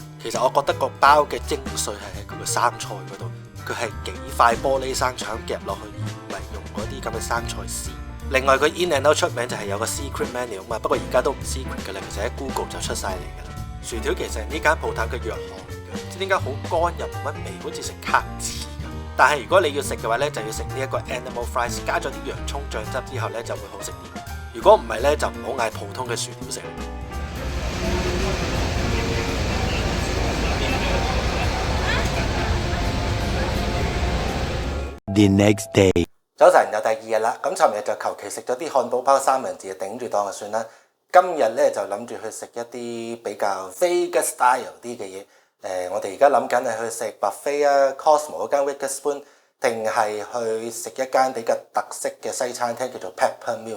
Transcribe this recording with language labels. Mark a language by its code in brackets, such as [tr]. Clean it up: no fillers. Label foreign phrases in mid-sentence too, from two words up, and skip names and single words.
[yue] 其實我覺得個包嘅精髓係喺佢個生菜嗰度，佢係幾塊玻璃生腸夾落去，而唔係用嗰啲咁嘅生菜絲。另外佢 In and Out 出名就係有個 [en] secret menu [yue] 嘛，不過而家都唔 secret 嘅啦，其實喺 Google 就出晒嚟嘅啦。薯條其實係呢間鋪頭嘅弱項嚟嘅，唔知點解好乾又唔乜味，好似食卡治咁。但係如果你要食嘅話呢，就要食呢一個 [en] animal fries， [yue] 加咗啲洋葱醬汁之後呢，就會好食啲。如果唔係呢，就唔好嗌普通嘅薯條食。 [en] The next day， [yue] 早晨又第二日啦，咁尋日就求其食咗啲漢堡包三文治，頂住當就算啦。今日呢，就諗住去食一啲比較 [en] Vegas style [yue] 啲嘅嘢。我哋而家諗緊係去食 buffet 啊 ，Cosmo 嗰間 Witherspoon， 定係去食一間比較特色嘅西餐廳叫做 Peppermills。